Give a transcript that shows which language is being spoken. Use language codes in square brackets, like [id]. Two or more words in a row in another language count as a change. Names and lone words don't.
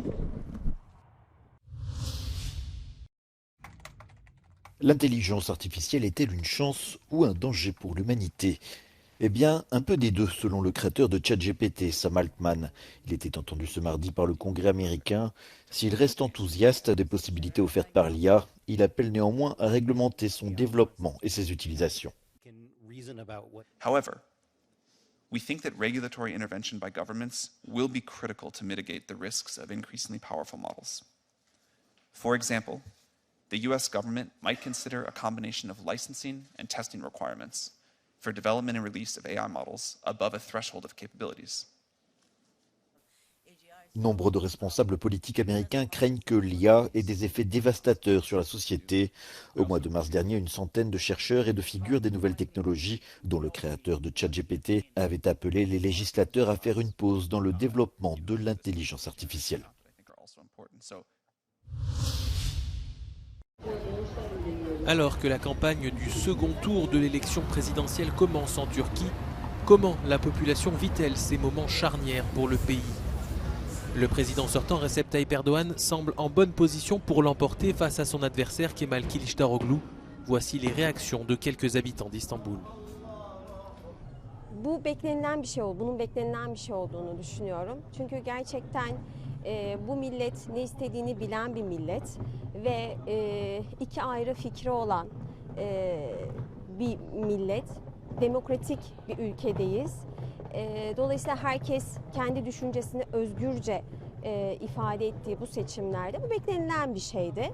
[fr] L'intelligence artificielle est-elle une chance ou un danger pour l'humanité ? Eh bien, un peu des deux, selon le créateur de ChatGPT, Sam Altman. Il était entendu ce mardi par le Congrès américain. S'il reste enthousiaste des possibilités offertes par l'IA, il appelle néanmoins à réglementer son développement et ses utilisations. [en] However, we think that regulatory intervention by governments will be critical to mitigate the risks of increasingly powerful models. For example, the US government might consider a combination of licensing and testing requirements for development and release of AI models above a threshold of capabilities. [fr] Nombre de responsables politiques américains craignent que l'IA ait des effets dévastateurs sur la société. Au mois de mars dernier, une centaine de chercheurs et de figures des nouvelles technologies, dont le créateur de ChatGPT, avaient appelé les législateurs à faire une pause dans le développement de l'intelligence artificielle. Alors que la campagne du second tour de l'élection présidentielle commence en Turquie, comment la population vit-elle ces moments charnières pour le pays ? Le président sortant Recep Tayyip Erdoğan semble en bonne position pour l'emporter face à son adversaire Kemal Kılıçdaroğlu. Voici les réactions de quelques habitants d'Istanbul. [tr] Bu beklenilen bir şey oldu. Bunun beklenilen bir şey olduğunu düşünüyorum. Çünkü gerçekten bu millet ne istediğini bilen bir millet ve iki ayrı fikri olan bir millet. Demokratik bir ülkedeyiz. Dolayısıyla herkes kendi düşüncesini özgürce ifade ettiği bu seçimlerde bu beklenilen bir şeydi.